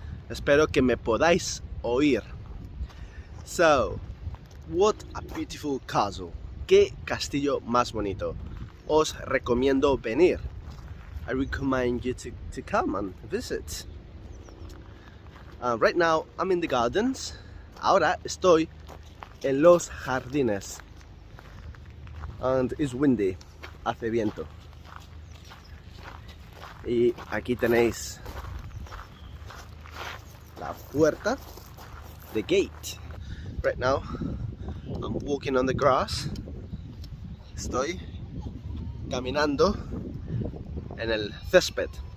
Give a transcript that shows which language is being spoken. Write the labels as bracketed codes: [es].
[es] Espero que me podáis oír. [en] So, what a beautiful castle. [es] Qué castillo más bonito. Os recomiendo venir. [en] I recommend you to come and visit. Right now I'm in the gardens. [es] Ahora estoy en los jardines. [en] And it's windy. [es] Hace viento. Y aquí tenéis la puerta, [en] the gate. Right now, I'm walking on the grass. [es] Estoy caminando en el césped.